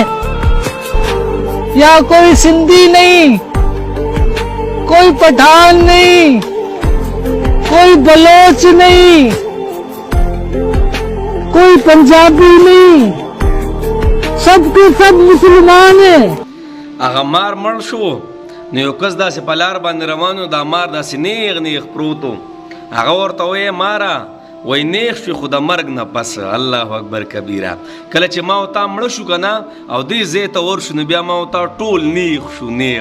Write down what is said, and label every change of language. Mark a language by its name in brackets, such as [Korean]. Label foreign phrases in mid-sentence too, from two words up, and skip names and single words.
[Urdu] یہاں کوئی سندھی نہیں، کوئی پٹھان نہیں، کوئی بلوچ نہیں، کوئی پنجابی نہیں، سب کے سب مسلمان ہے. [Pashto] هغه مار مړ شو نو یو کس داسې په لار باندې روان و، دا مار داسې نیغ نیغ پروت و. هغه ورته وایي ماره وایي نیغ شوې خو د مرګ نه پس. [Arabic] الله اکبر کبیره. [Pashto] کله چې ما او تا مړه شو که نه او دې ځای ته ورشو نو بیا ما او تا ټول نیغ شو نیغ.